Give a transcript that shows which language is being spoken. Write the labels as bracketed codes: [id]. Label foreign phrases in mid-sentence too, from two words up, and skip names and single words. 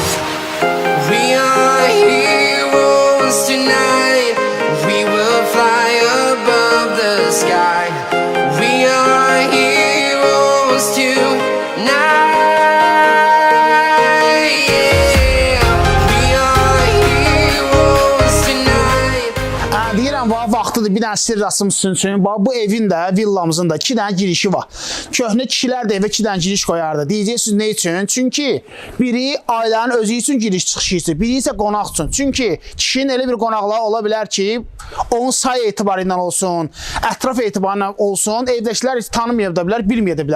[en] We are heroes tonight. We will fly above the sky. We are heroes tonight. Yeah. We are [az] da bir dənə sirr açım sizin üçün. Bax, bu evin də, villamızın da 2 dənə girişi var. Köhnə kişilər də evə 2 dənə giriş qoyardı. Deyəcəksiniz nə üçün? Çünki biri ailənin özü üçün giriş çıxışı üçün, biri isə qonaq üçün. Çünki kişinin elə bir qonaqlığı ola bilər ki, onun say etibarı ilə olsun, ətraf etibarı ilə olsun, evdəkilər heç tanımayıb da bilər, bilməyə də bilər.